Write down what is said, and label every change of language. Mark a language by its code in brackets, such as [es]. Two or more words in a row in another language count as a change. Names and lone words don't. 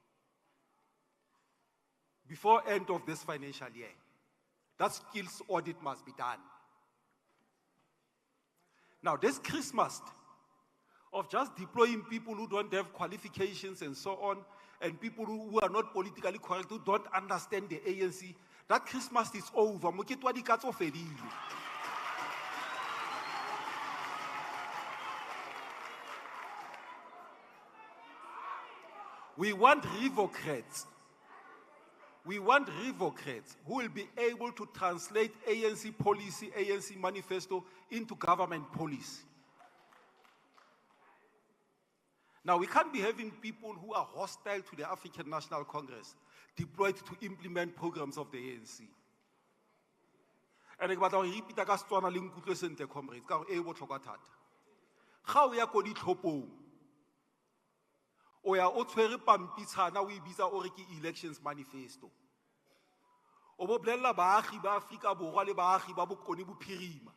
[en] Before end of this financial year, that skills audit must be done. Now, this Christmas of just deploying people who don't have qualifications and so on, and people who are not politically correct, who don't understand the ANC, that Christmas is over. [tn] Mokete wa dikatso fedile. [en] We want revocrates. We want revocrates who will be able to translate ANC policy, ANC manifesto into government policy. Now, we can't be having people who are hostile to the African National Congress deployed to implement programs of the ANC. And I want to repeat that [tn] Setswana le nkutlwe sentle comrades, ka gore e botlhokwa thata. Ga o ya ko ditlhophong, o ya o tshwere pampitshana o e bitsa o re ke [en] elections manifesto. [tn] O bo bolella baagi ba Afrika Borwa le baagi ba bokone bophirima.